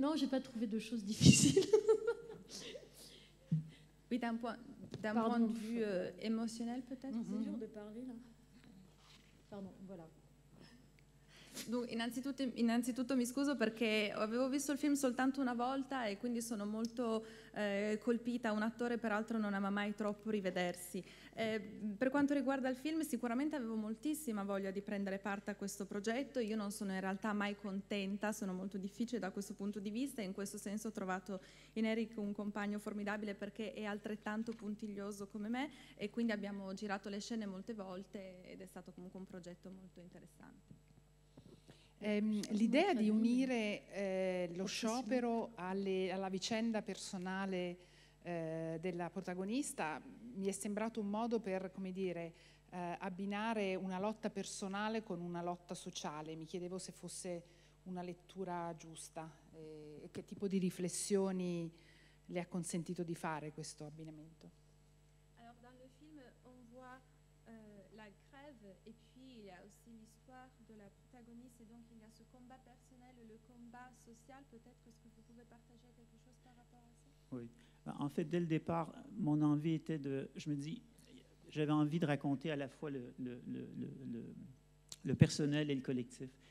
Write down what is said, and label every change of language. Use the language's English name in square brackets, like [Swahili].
[French] Non, j'ai pas trouvé de choses difficiles. Oui, d'un point de vue émotionnel peut-être. C'est dur de parler là. Pardon, voilà. [Italian] Dunque, innanzitutto mi scuso perché avevo visto il film soltanto una volta e quindi sono molto colpita. Un attore peraltro non ama mai troppo rivedersi. Per quanto riguarda il film, sicuramente avevo moltissima voglia di prendere parte a questo progetto. Io non sono in realtà mai contenta, sono molto difficile da questo punto di vista, e in questo senso ho trovato in Eric un compagno formidabile perché è altrettanto puntiglioso come me, e quindi abbiamo girato le scene molte volte ed è stato comunque un progetto molto interessante. L'idea di unire lo sciopero alla vicenda personale della protagonista mi è sembrato un modo per, come dire, abbinare una lotta personale con una lotta sociale. Mi chiedevo se fosse una lettura giusta e che tipo di riflessioni le ha consentito di fare questo abbinamento. [French] Alors dans le film, on voit la grève et puis il y a aussi l'histoire de la protagoniste et donc il y a ce combat personnel et le combat social. Peut-être est-ce que vous pouvez partager quelque chose par rapport à ça? Oui. En fait, dès le départ, mon envie était je me dis, j'avais envie de raconter à la fois le personnel et le collectif.